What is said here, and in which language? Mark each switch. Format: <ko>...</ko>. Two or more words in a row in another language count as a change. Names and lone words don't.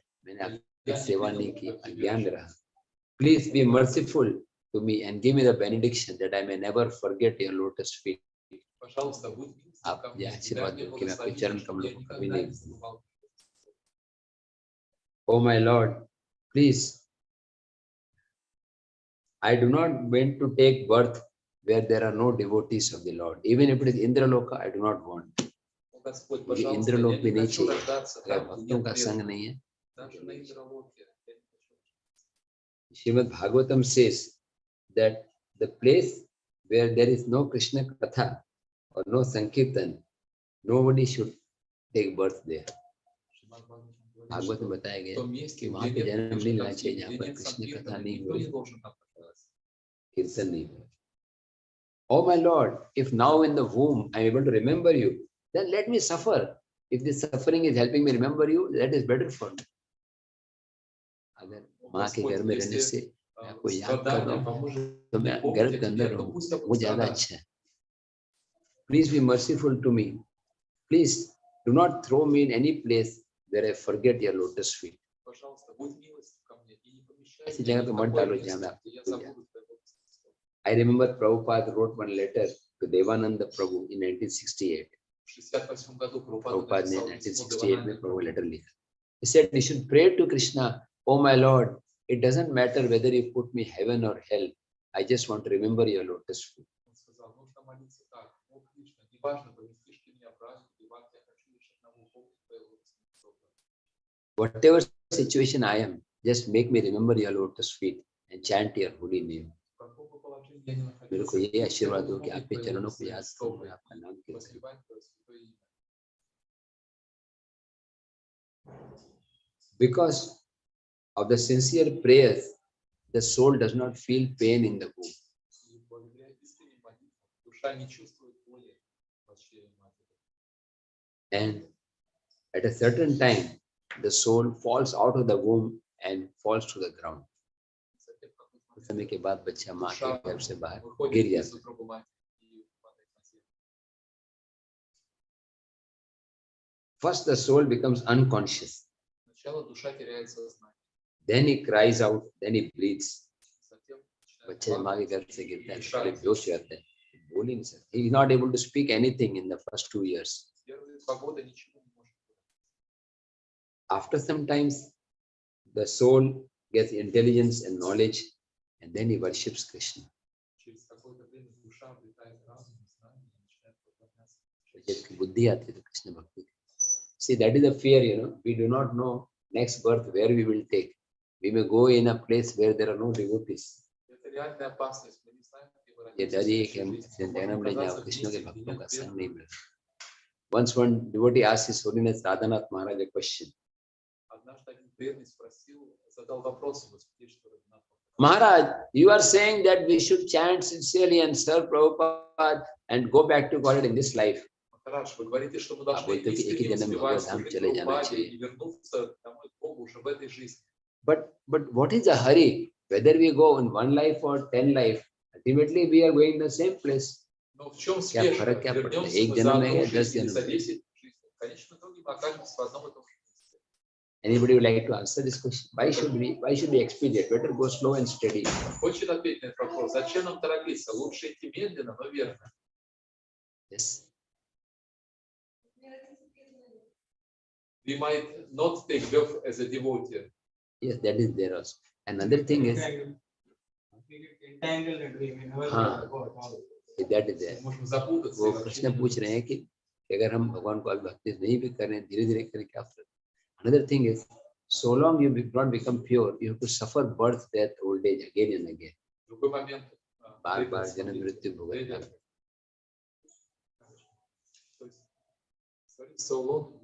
<hi>मैंने आपकी सेवा नहीं की, अज्ञान रहा.</hi> <en>Please be merciful to me and give me the benediction that I may never forget your lotus feet.</en> <ru>Пожалуйста, будь милостив ко</ru> <hi>आप ये</hi> <ru>мне,</ru> <hi>आशीर्वाद</hi> <ru>дай мне</ru> <hi>दो कि मैं आपके</hi> <ru>благословение,</ru> <hi>चरण</hi> <ru>чтобы</ru> <hi>कमलों</hi> <ru>я</ru> <hi>को कभी</hi> <ru>никогда</ru> <hi>नहीं</hi> <ru>не</ru> <hi>भूलूं।</hi> <ru>забывал.</ru> <en>Oh my Lord, please, I do not want to take birth where there are no devotees of the Lord. Even if it is Indraloka, I do not want.</en> <ru>О, Господь,</ru> <hi>मुझे</hi> <ru>пожалуйста,</ru> <hi>इंद्रलोक</hi> <ru>я</ru> <hi>भी</hi> <ru>не</ru> <hi>नहीं</hi> <ru>хочу</ru> <hi>चाहिए</hi> <ru>рождаться</ru> <hi>अगर</hi> <ru>там, где</ru> <hi>भक्तों</hi> <ru>нет</ru> <hi>का संग</hi> <ru>преданных.</ru> <hi>नहीं है.</hi> <ru>Даже на Индралоке я не хочу.</ru> <en>Srimad Bhagavatam says that the place where there is no Krishna Katha or no Sankirtan, nobody should take birth there.</en> <hi>भागवत में बताया गया कि वहां पे जन्म नहीं लेना चाहिए जहाँ पर कृष्ण कथा नहीं हो रही, कीर्तन नहीं हो.</hi> <en>Oh my Lord, if now in the womb I am able to remember you, then let me suffer. If this suffering is helping me remember you, that is better for me.</en> <hi>अगर माँ के घर में रहने से मैं आपको याद कर रहा हूँ तो मैं गर्भ के अंदर रहूँ, वो ज्यादा अच्छा है.</hi> <en>Please be merciful to me. Please do not throw me in any place where I forget your lotus feet.</en> <ru>Пожалуйста, будь милостив ко мне и не помещай</ru> <hi>ऐसी</hi> <ru>меня</ru> <hi>जगह</hi> <ru>ни</ru> <hi>पे</hi> <ru>в</ru> <hi>मत</hi> <ru>какое</ru> <hi>डालो</hi> <ru>место,</ru> <hi>जहाँ मैं</hi> <ru>где я</ru> <hi>आपको भूल जाऊं.</hi> <ru>забуду твоего присутствия.</ru> <en>I remember Prabhupada wrote one letter to Devananda Prabhu in 1968.</en> <ru>В 68 году Прабхупада</ru> <hi>Prabhupada ने</hi> <ru>написал письмо</ru> <hi>1968 में</hi> <ru>Девананде</ru> <hi>Prabhu</hi> <ru>Прабху.</ru> <hi>letter लिखा.</hi> <en>He said, you should pray to Krishna, oh my Lord, it doesn't matter whether you put me heaven or hell. I just want to remember your lotus feet.</en> <ru>Он сказал, нужно молиться так: о Кришна, неважно, поместишь ты меня в рай или в ад, я хочу лишь одного помнить твоего стопа.</ru> <en>Whatever situation I am, just make me remember your lotus feet and chant your holy name.</en> <ru>В каком бы положении я ни</ru> <hi>मेरे को</hi> <ru>находился,</ru> <hi>ये आशीर्वाद दो</hi> <ru>хотя</ru> <hi>कि</hi> <ru>бы</ru> <hi>आपके</hi> <ru>помнить</ru> <hi>चरणों को</hi> <ru>твои</ru> <hi>याद करूं</hi> <ru>стопы,</ru> <hi>और आपका नाम कीर्तन.</hi> <ru>воспевать твое святое имя.</ru> <en>Because of the sincere prayers, the soul does not feel pain in the womb.</en> <ru>И благодаря искренним молитвам душа не чувствует боли в чреве матери.</ru> <en>And at a certain time, the soul falls out of the womb and falls to the ground.</en> <ru>Затем, в какой-то</ru> <hi>कुछ</hi> <ru>момент</ru> <hi>समय के बाद बच्चा माँ के</hi> <ru>душа</ru> <hi>गर्भ से बाहर गिर</hi> <ru>выходит из</ru> <hi>जाता है.</hi> <ru>утробы матери и падает на землю.</ru> <en>First, the soul becomes unconscious.</en> <ru>Сначала душа теряет сознание,</ru> <en>Then he cries out. Then he breathes.</en> <ru>затем начинает</ru> <hi>बच्चे जब माँ के</hi> <ru>плакать,</ru> <hi>गर्भ से गिरता है तो</hi> <ru>дышать.</ru> <hi>पहले बेहोश हो जाता है, बोल ही नहीं सकता.</hi> <en>He is not able to speak anything in the first 2 years.</en> <ru>Первые 2 года ничего не может делать.</ru> <en>After some times, the soul gets intelligence and knowledge, and then he worships Krishna.</en> <ru>Через какое-то время душа обретает разум и знание и начинает поклоняться.</ru> <hi>जबकि बुद्धि आती है तो कृष्ण भक्ति.</hi> <en>See, that is the fear, we do not know next birth where we will take. We may go in a place where there are no devotees.</en> <ru>Это реальная опасность. Мы не знаем, где мы</ru> <hi>ये</hi> <ru>родимся</ru> <hi>डर</hi> <ru>в</ru> <hi>ये है कि</hi> <ru>следующей</ru> <hi>हम</hi> <ru>жизни.</ru> <hi>ऐसे</hi> <ru>Мы можем</ru> <hi>जन्म ले जाए और</hi> <ru>оказаться в</ru> <hi>कृष्ण के</hi> <ru>месте, где</ru> <hi>भक्तों का</hi> <ru>нет</ru> <hi>संग</hi> <ru>преданных.</ru> <hi>नहीं मिले.</hi> <en>Once one devotee asked His Holiness Radhanath Maharaj a question.</en> <ru>Однажды один преданный задал вопрос ему, святейшему Радханатху.</ru> <en>Maharaj, you are saying that we should chant sincerely and serve Prabhupada and go back to God in this life.</en> <ru>Махарадж, вы говорите, что мы</ru> <hi>आप</hi> <ru>должны</ru> <hi>बोलते हो कि एक ही</hi> <ru>искренне</ru> <hi>जन्म में</hi> <ru>успевать</ru> <hi>भगवत धाम</hi> <ru>служить</ru> <hi>चले जाना</hi> <ru>Прабхупаде</ru> <hi>चाहिए.</hi> <ru>и вернуться домой к Богу уже в этой жизни.</ru> <en>But what is the hurry? Whether we go in 1 life or 10 life, ultimately we are going the same place.</en> <ru>Но в чем</ru> <hi>क्या</hi> <ru>спешка?</ru> <hi>फर्क क्या पड़ता है?</hi> <ru>Вернемся</ru> <hi>एक</hi> <ru>мы за</ru> <hi>जन्म में</hi> <ru>одну</ru> <hi>या 10</hi> <ru>жизнь или</ru> <hi>जन्म</hi> <ru>за</ru> <hi>में?</hi> <ru>10 жизней. В конечном итоге мы окажемся в одном и том же месте.</ru> <en>Anybody would like to answer this question? Why should we expedite? Better go slow and steady.</en> <ru>Хочет ответить на этот вопрос? Зачем нам торопиться? Лучше идти медленно, но верно.</ru> <en>Yes. We might not take birth as a devotee. Yes, that is there also. Another thing is, हाँ, that is there.</en> <ru>Можем запутаться.</ru> <hi>वो</hi> <ru>и вообще</ru> <hi>कृष्ण</hi> <ru>не</ru> <hi>पूछ रहे हैं कि अगर हम भगवान को अभी भक्ति नहीं भी करें, धीरे धीरे करें, क्या फर्क?</hi> <en>Another thing is, so long you do not become pure, you have to suffer birth, death, old age again and again.</en> <ru>В любой момент</ru> <hi>बार बार जन्म मृत्यु भोगना.</hi> <en>So long.</en>